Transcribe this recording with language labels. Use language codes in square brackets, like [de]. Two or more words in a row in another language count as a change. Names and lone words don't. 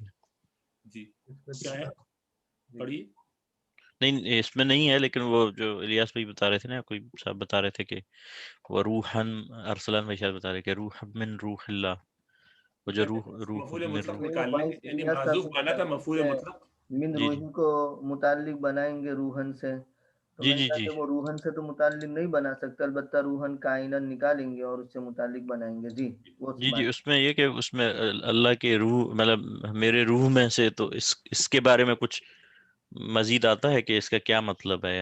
[ur] جی کیا ہے پڑھیے. نہیں اس میں نہیں ہے، لیکن وہ جو الیاس بھائی بتا رہے تھے نا، کوئی صاحب بتا رہے تھے کہ وہ روحن ارسلان بھائی شاید بتا رہے کہ [ar] روح من روح اللہ، [ur] وہ جو روح مفعول من مطلق روح، نکالنے یعنی معذوف مانا تھا [ar] مفعول مطلق. من روحی [ur] کو متعلق بنائیں گے روحن سے، تو جی میں جی کہا جی کہ وہ روحن سے تو متعلق نہیں بنا سکتے، البتہ [ar] روحن کائنن [ur] نکالیں گے اور اس سے متعلق بنائیں گے. جی وہ جی جی اس میں یہ کہ اس میں اللہ کے روح مطلب میرے روح میں سے، تو اس کے بارے میں کچھ مزید آتا ہے کہ اس کا کیا مطلب ہے؟